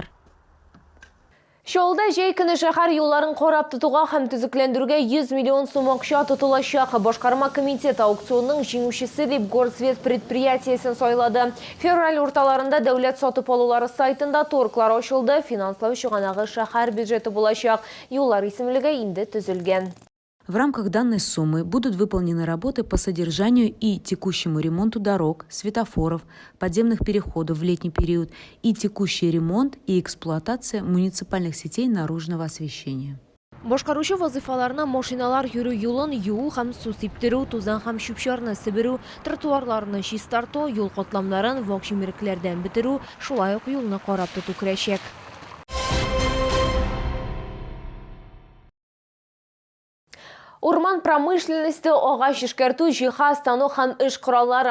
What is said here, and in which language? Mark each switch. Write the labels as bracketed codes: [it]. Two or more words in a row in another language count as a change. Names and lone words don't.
[tt] Шолда җәй көне шәһәр юлларын карап тотуга һәм төзекләндерүгә 100 миллион сум акча тотылачак. Башкарма комитеты аукционның җиңүчесе дип Горсвет предприятиесен сайлады. Февраль урталарында дәүләт сатып алулары сайтында торглар ачылды. Финанслау чыганагы шәһәр бюджеты булачак. Юллар исемлеге инде төзелгән. [ru] В рамках данной суммы будут выполнены работы по содержанию и текущему ремонту дорог, светофоров, подземных переходов в летний период и текущий ремонт и эксплуатация муниципальных сетей наружного освещения. [tt] Башкаручы вазифаларына машиналар йөрү юлын юу һәм су сиптерү, тузан һәм чүп-чарны себерү, тротуарларны чистарту, юл катламнарын вак җимерекләрдән бетерү, шулай ук юлны карап тоту керәчәк. Урман промышленности агач эшкәртү, җиһаз тану һәм эш кораллары.